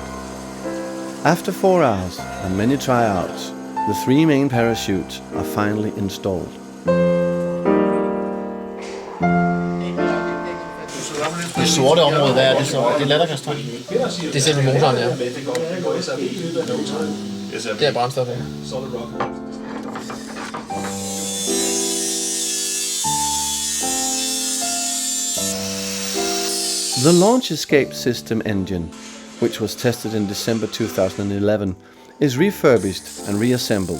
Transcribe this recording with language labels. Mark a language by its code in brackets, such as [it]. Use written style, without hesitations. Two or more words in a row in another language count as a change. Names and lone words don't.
[en] After 4 hours and many tryouts, the 3 main parachutes are finally installed. [da] Det sorte område, hvad er det så? Det er latterkastræk? Det er selve motoren, ja. Det er brændstof, ja. [en] The launch escape system engine, which was tested in December 2011, is refurbished and reassembled.